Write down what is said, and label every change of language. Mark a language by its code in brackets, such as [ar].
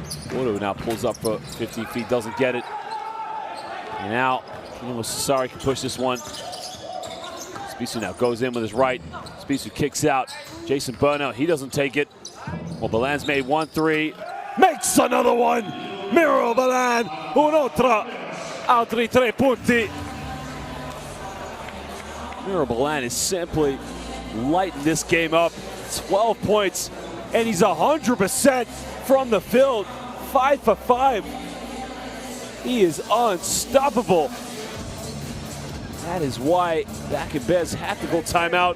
[en] Gordo now pulls up for 15 feet, doesn't get it. And now, Dinamo Sassari can push this one. Spisu now goes in with his right. Spisu kicks out. Jason Burnout, he doesn't take it. Well, Balan's made 1-3. Makes another one. [it] Miro Balan, un'altra, altri 3 punti. [en] Miro Balan is simply lighting this game up. 12 points, and he's 100% from the field. 5 for 5. He is unstoppable. That is why Bakken Bears have to go timeout.